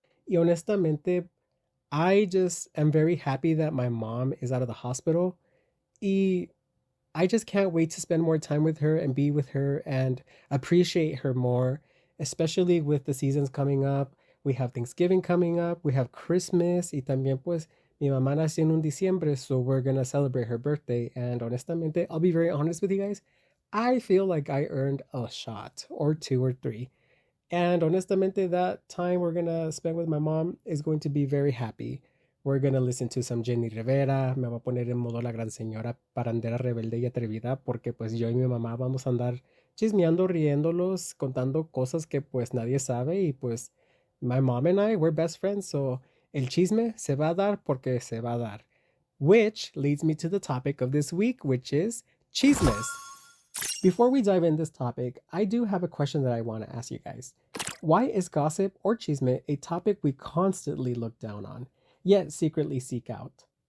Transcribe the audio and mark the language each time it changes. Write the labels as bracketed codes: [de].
[es] Y honestamente, [en] I just am very happy that my mom is out of the hospital. Y I just can't wait to spend more time with her and be with her and appreciate her more, especially with the seasons coming up. We have Thanksgiving coming up. We have Christmas. [es] Y también, pues, mi mamá nació en un diciembre, [en] so we're gonna celebrate her birthday. And honestamente, I'll be very honest with you guys. I feel like I earned a shot or two or three. And honestamente, that time we're gonna spend with my mom is going to be very happy. We're gonna listen to some Jenny Rivera. [es] Me voy a poner en modo la gran señora parandera rebelde y atrevida porque pues yo y mi mamá vamos a andar chismeando, riéndolos, contando cosas que pues nadie sabe y pues [en] my mom and I, we're best friends, so [es] el chisme se va a dar porque se va a dar. [en] Which leads me to the topic of this week, which is chismes. Before we dive in this topic, I do have a question that I want to ask you guys. Why is gossip or chisme a topic we constantly look down on, yet secretly seek out?